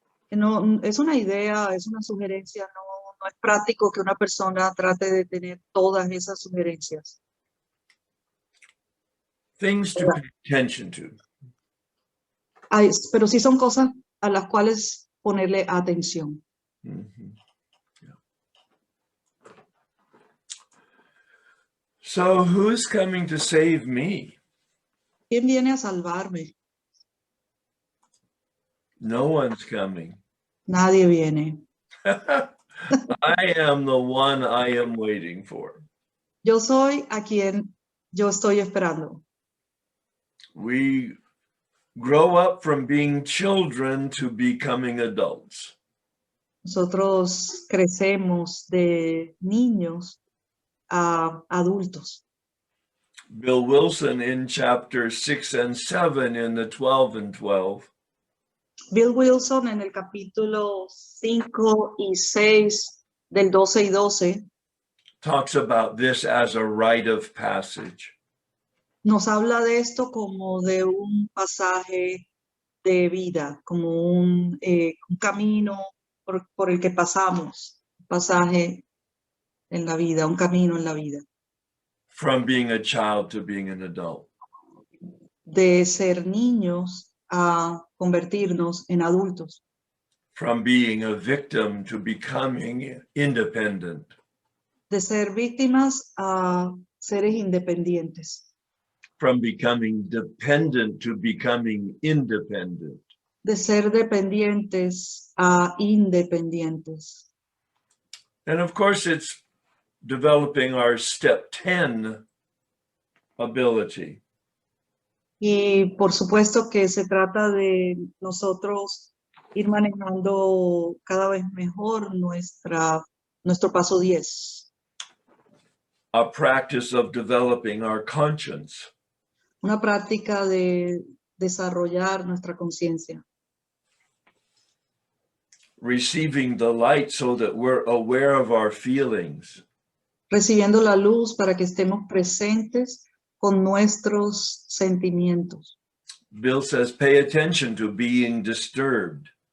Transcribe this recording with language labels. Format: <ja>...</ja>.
<es>No, es una idea, es una sugerencia, no es práctico que una persona trate de tener todas esas sugerencias.</es> <en>Things to pay attention to.</en> <es>Pero sí son cosas a las cuales ponerle atención.</es> <en>Mm-hmm. Yeah. So who's coming to save me?</en> <es>¿Quién viene a salvarme?</es> <en>No one's coming.</en> <es>Nadie viene.</es> <en>I am the one I am waiting for.</en> <es>Yo soy a quien yo estoy esperando.</es> <en>We grow up from being children to becoming adults.</en> <es>Nosotros crecemos de niños a adultos.</es> <en>Bill Wilson in chapter 6 and 7 in the 12 and 12</en> <es>Bill Wilson en el capítulo 5 y 6 del 12 y 12</es> <en>talks about this as a rite of passage.</en> <es>nos habla de esto como de un pasaje de vida, como un camino por el que pasamos, un pasaje en la vida, un camino en la vida,</es> <en>From being a child to being an adult.</en> <es>de ser niños a convertirnos en adultos,</es> <en>From being a victim to becoming independent.</en> <es>de ser víctimas a seres independientes,</es> <en>From becoming dependent to becoming independent.</en> <es>de ser dependientes a independientes.</es> <en>And of course, it's developing our step 10 ability.</en> <es>Y por supuesto que se trata de nosotros ir manejando cada vez mejor nuestro paso 10.</es> <en>A practice of developing our conscience.</en> <es>Una práctica de desarrollar nuestra conciencia.</es> <en>Receiving the light so that we're aware of our feelings.</en> <es>Recibiendo la luz para que estemos presentes con nuestros sentimientos.</es> <en>Bill says, pay attention to being disturbed.</en>